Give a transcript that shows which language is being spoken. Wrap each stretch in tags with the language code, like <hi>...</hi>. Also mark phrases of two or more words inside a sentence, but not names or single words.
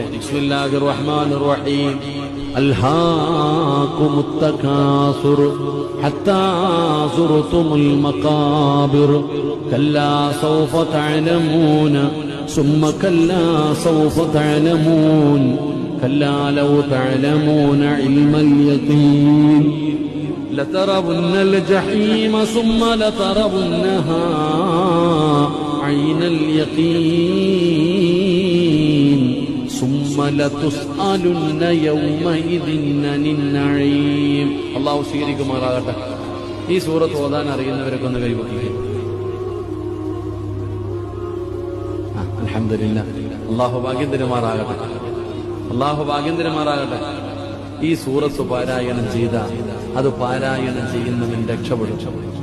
<ar>بسم الله الرحمن الرحيم. ألهاكم التكاثر حتى زرتم المقابر كلا سوف تعلمون ثم كلا سوف تعلمون كلا لو تعلمون علم اليقين لترون الجحيم ثم لترونها عين اليقين ثم لتسألن يومئذ عن النعيم.</ar> <ml>അല്ലാഹു സ്വീകരിക്കുമാറാകട്ടെ. ഈ സൂറത്ത് ഓതാൻ അറിയുന്നവരൊക്കെ ഒന്ന് കൈവയ്ക്കുക. അൽഹംദുലില്ലാഹ്. അല്ലാഹു ഭാഗ്യം തരുമാറാകട്ടെ. അല്ലാഹു ഭാഗ്യം തരുമാറാകട്ടെ. ഈ സൂറത്ത് പാരായണം ചെയ്ത അത് പാരായണം ചെയ്യുന്നവൻ രക്ഷപ്പെടും.</ml>